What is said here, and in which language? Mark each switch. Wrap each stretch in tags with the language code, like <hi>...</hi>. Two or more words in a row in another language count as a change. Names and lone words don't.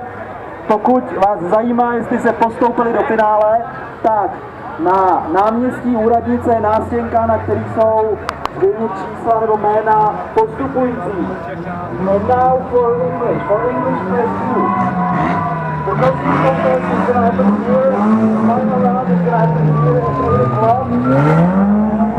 <cs>Pokud vás zajímá, jestli se postoupili do finále, tak na náměstí u radnice je nástěnka, na který jsou zřejmě čísla nebo jména postupující.</cs> <en>And now for English press 2. The costume contest is going to happen here. Final round is going to happen here at 8 o'clock.</en>